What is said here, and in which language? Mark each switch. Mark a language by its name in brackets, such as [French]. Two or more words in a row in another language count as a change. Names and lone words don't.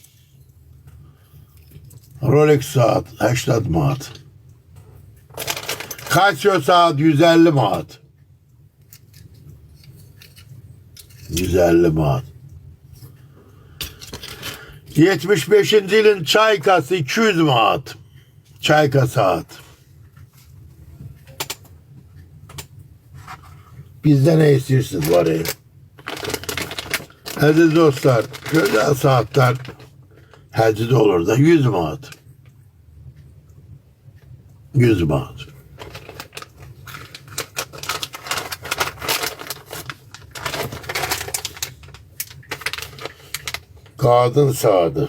[Turkmen] Rolex saat 80 manat. Casio saat 150 manat. 150 manat. 75. ilin Çaykası 200 manat. Çayka saat. [Turkish] Bizde ne istiyorsunuz var ya? [Azerbaijani] Aziz dostlar, güzel saatler həcide olur da 100 manat. 100 manat. [Turkish] Kadın saati.